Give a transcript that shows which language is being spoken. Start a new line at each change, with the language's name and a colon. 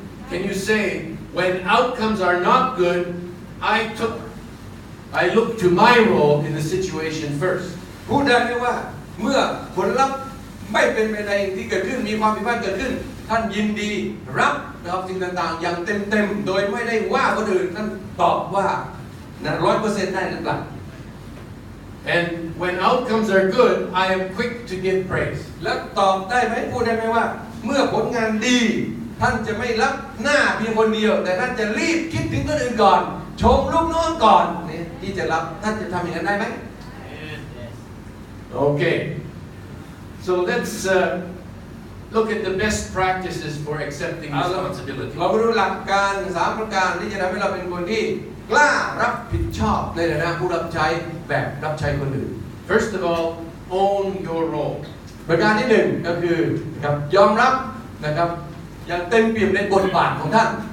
English: Can you say, when outcomes are not good, I look to my role in the situation first?
Thai: พูดได้ไหมว่าเมื่อผลลัพธ์ไม่เป็นไปในที่เกิดขึ้นมีความผิดพลาดเกิดขึ้นท่านยินดีรับสิ่งต่างๆอย่างเต็มๆโดยไม่ได้ว่าคนอื่นท่านตอบว่านะ 100% ได้หรือเปล่า
English: And when outcomes are good, I am quick to give praise.
Thai: และตอบได้ไหมพูดได้ไหมว่าเมื่อผลงานดีท่านจะไม่รับหน้าเพียงคนเดียวแต่ท่านจะรีบคิดถึงคนอื่นก่อนชมลูกน้องก่อนนี่ที่จะรับท่านจะทำอย่างนั้นได้ไหม
English: Okay. So let's look at the best practices for accepting responsibility.
Thai: เรามาดูหลักการ3ประการที่จะทำให้เราเป็นคนที่กล้ารับผิดชอบในฐานะผู้รับใช้แบบรับใช้คนอื่น
English: First of all, own your role.
Thai: ประการที่1ก็คือนะครับยอมรับนะครับอย่างเต็มเปี่ยมในบทบาทของท่าน